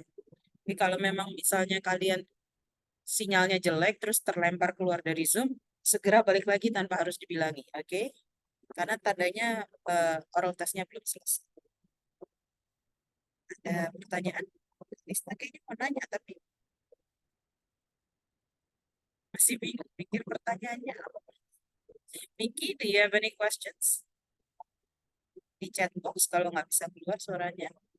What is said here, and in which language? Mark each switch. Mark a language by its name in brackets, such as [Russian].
[Indonesian] Tapi kalau memang misalnya kalian sinyalnya jelek terus terlempar keluar dari Zoom, segera balik lagi tanpa harus dibilangi, oke? Karena tandanya oral testnya belum selesai. Ada pertanyaan? Lista kayaknya mau nanya tapi masih bingung pikir pertanyaannya apa. [English] Miki, do you have any questions? [Indonesian] Di chat box kalau nggak bisa keluar suaranya.